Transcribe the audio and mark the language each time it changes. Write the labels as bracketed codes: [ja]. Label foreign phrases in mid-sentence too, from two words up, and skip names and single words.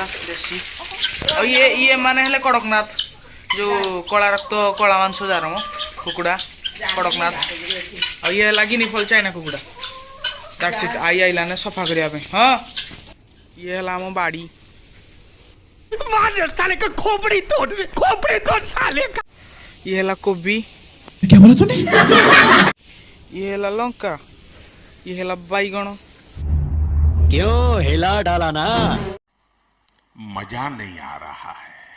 [or] ଦେଶୀ ଆଉ ଇଏ ମାନେ ହେଲେ କଡ଼କନାଥ ଯେଉଁ କଳା ରକ୍ତ କଳା ମାଂସ ଯାର ମ କୁକୁଡ଼ା କଡ଼କନାଥ ଆଉ ଇଏ ଲାଗିନି ଫଲ ଚାଇନା କୁକୁଡ଼ା [en] that's it [or] ଆଇଲାନେ ସଫା କରିବା ପାଇଁ ହଁ ଇଏ ହେଲା ଆମ ବାଡ଼ି ଇଏ ହେଲା କୋବି ଇଏ ହେଲା ଲଙ୍କା ଇଏ ହେଲା ବାଇଗଣ [hi] क्यों हिला डाला ना मजा नहीं आ रहा है